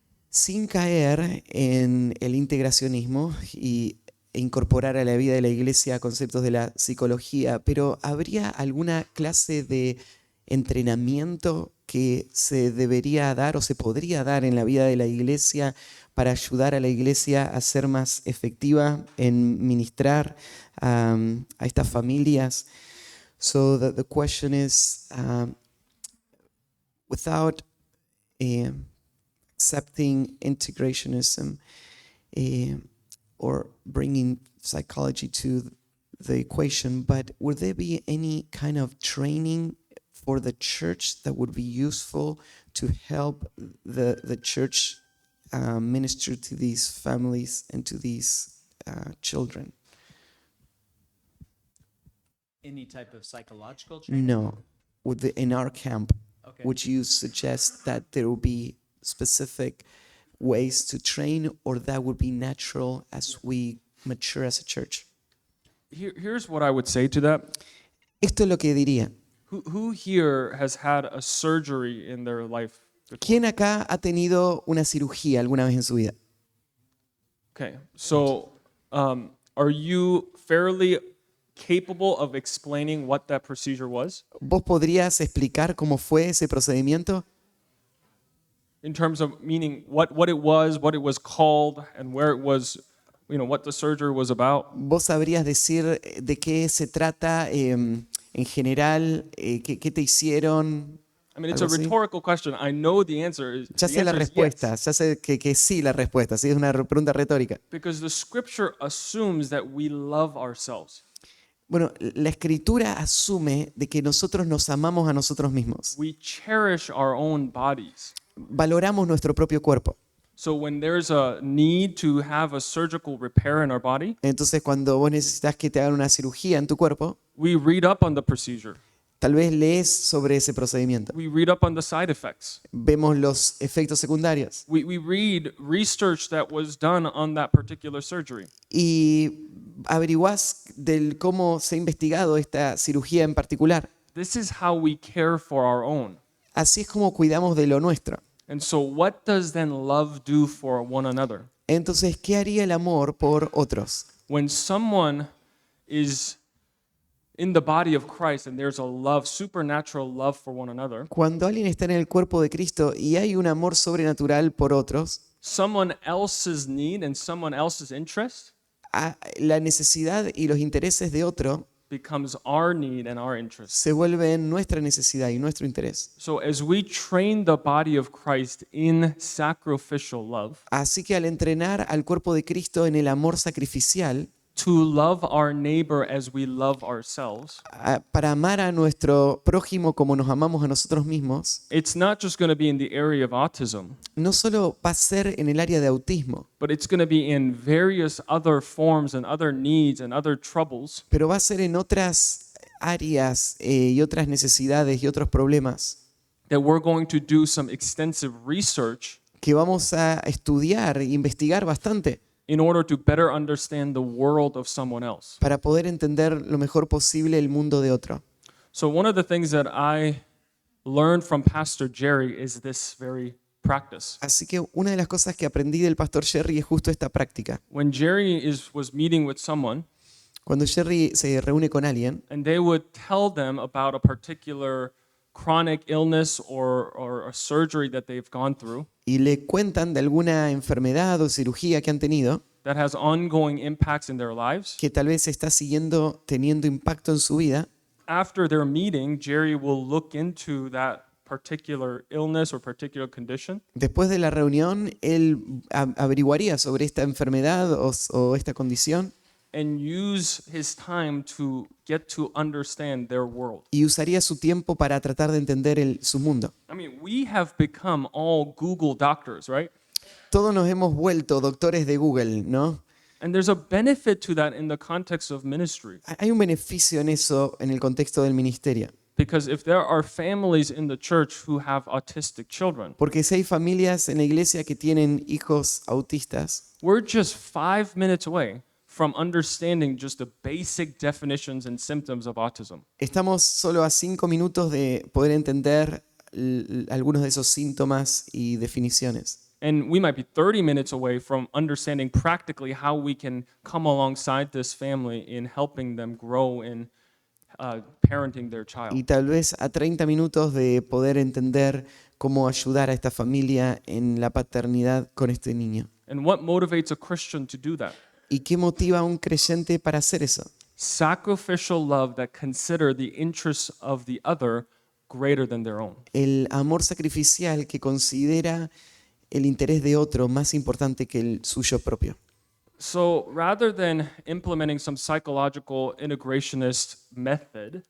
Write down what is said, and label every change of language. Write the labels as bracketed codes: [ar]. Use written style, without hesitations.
[es] sin caer en el integracionismo e incorporar a la vida de la iglesia conceptos de la psicología, pero ¿habría alguna clase de entrenamiento que se debería dar o se podría dar en la vida de la iglesia para ayudar a la iglesia a ser más efectiva en ministrar a estas familias? [en] So the question is, without accepting integrationism or bringing psychology to the equation, but would there be any kind of training for the church that would be useful to help the church minister to these families and to these children? Any type of psychological No. In our camp, Okay. would you suggest that there will be specific ways to train, or that would be natural as we mature as a church? Here's what I would say to that. [es] Esto es lo que diría. [en] Who here has had a surgery in their life? [es] ¿Quién acá ha tenido una cirugía alguna vez en su vida? [en] Okay, so are you fairly capable of explaining what that procedure was? [es] ¿Vos podrías explicar cómo fue ese procedimiento? [en] In terms of meaning what it was called, and where it was, what the surgery was about? [es] ¿Vos sabrías decir de qué se trata en general? ¿Qué te hicieron? [en] I mean, it's a [es] Algo así. [en] rhetorical question. I know the answer is [es] Ya [en] the [es] sé la [en] answer is [es] respuesta, [en] yes, [es] ya sé que sí la respuesta, sí es una pregunta retórica. [en] because the scripture assumes that we love ourselves. [es] Bueno, la escritura asume de que nosotros nos amamos a nosotros mismos. [en] We cherish our own bodies. [es] Valoramos nuestro propio cuerpo. [en] So when there's a need to have a surgical repair in our body, [es] Entonces, cuando vos necesitas que te hagan una cirugía en tu cuerpo, [en] we read up on the procedure. [es] tal vez lees sobre ese procedimiento. [en] We read up on the side effects. [es] Vemos los efectos secundarios [en] We read research that was done on that particular surgery. [es] y averiguás del cómo se ha investigado esta cirugía en particular. [en] This is how we care for our own. [es] Así es como cuidamos de lo nuestro. [en] And so what does then love do for one another? [es] Entonces, ¿qué haría el amor por otros? [en] When someone is in the body of Christ and there's a love, supernatural love for one another, [es] Cuando alguien está en el cuerpo de Cristo y hay un amor sobrenatural por otros, [en] someone else's need and someone else's interest [es] la necesidad y los intereses de otro [en] becomes our need and our interest. [es] se vuelven nuestra necesidad y nuestro interés. [en] So as we train the body of Christ in sacrificial love, [es] Así que al entrenar al cuerpo de Cristo en el amor sacrificial, [en] to love our neighbor as we love ourselves, [es] para amar a nuestro prójimo como nos amamos a nosotros mismos, [en] it's not just going to be in the area of autism, [es] no solo va a ser en el área de autismo, [en] but it's going to be in various other forms and other needs and other troubles [es] pero va a ser en otras áreas y otras necesidades y otros problemas [en] that we're going to do some extensive research [es] que vamos a estudiar e investigar bastante [en] in order to better understand the world of someone else. [es] para poder entender lo mejor posible el mundo de otro. [en] So one of the things that I learned from Pastor Jerry is this very practice. [es] Así que una de las cosas que aprendí del pastor Jerry es justo esta práctica. [en] When Jerry was meeting with someone, [es] Cuando Jerry se reúne con alguien [en] and they would tell them about a particular chronic illness or a surgery that they've gone through [es] y le cuentan de alguna enfermedad o cirugía que han tenido, [en] that has ongoing impacts in their lives, [es] que tal vez está teniendo impacto en su vida, [en] after their meeting, Jerry will look into that particular illness or particular condition, [es] Después de la reunión, él averiguaría sobre esta enfermedad o esta condición [en] and use his time to get to understand their world. [es] y usaría su tiempo para tratar de entender su mundo. [en] I mean, we have become all Google doctors, right? [es] Todos nos hemos vuelto doctores de Google, ¿no? [en] And there's a benefit to that in the context of ministry. [es] Hay un beneficio en eso en el contexto del ministerio. [en] Because if there are families in the church who have autistic children, [es] Porque si hay familias en la iglesia que tienen hijos autistas, [en] we're just 5 minutes away from understanding just the basic definitions and symptoms of autism. [es] estamos solo a 5 minutos de poder entender algunos de esos síntomas y definiciones. [en] And we might be 30 minutes away from understanding practically how we can come alongside this family in helping them grow in parenting their child. [es] Y tal vez a 30 minutos de poder entender cómo ayudar a esta familia en la paternidad con este niño. [en] And what motivates a Christian to do that? [es] ¿Y qué motiva a un creyente para hacer eso? [en] Sacrificial love that consider the interests of the other greater than their own. [es] El amor sacrificial que considera el interés de otro más importante que el suyo propio. [en] So rather than implementing some psychological integrationist method,